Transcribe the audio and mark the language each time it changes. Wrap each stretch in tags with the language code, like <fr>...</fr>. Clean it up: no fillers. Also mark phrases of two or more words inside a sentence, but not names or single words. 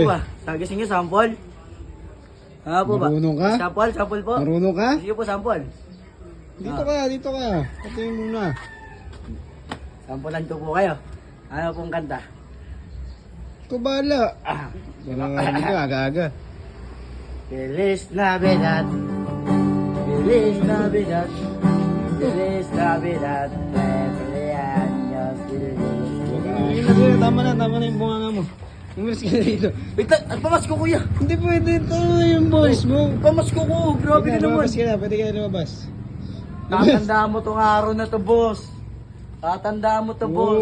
<tl>ba? Tagisin niyo sample? Ano po ba? Marunong ka? Sample po. Marunong ka? Sige po, sample. Dito ka, dito ka. Patayin muna. Sampulan ko po kayo. Ano pong kanta? Ikaw bahala. Ah. Ano ka, aga-aga.</tl> <es>Feliz Navidad. Feliz Navidad. Feliz Navidad. Feliz años.</es> <tl>Ayun na, tama na yung bunganga mo. Umalis ka na dito. Wait, pamasko kuya. Hindi pwede, ito na yung boys mo. Pamasko ko. Grabe ka naman. Lumabas ka na, pwede ka na lumabas. Tatandaan mo tong araw na to, boss. Tatandaan mo to, boss.</tl>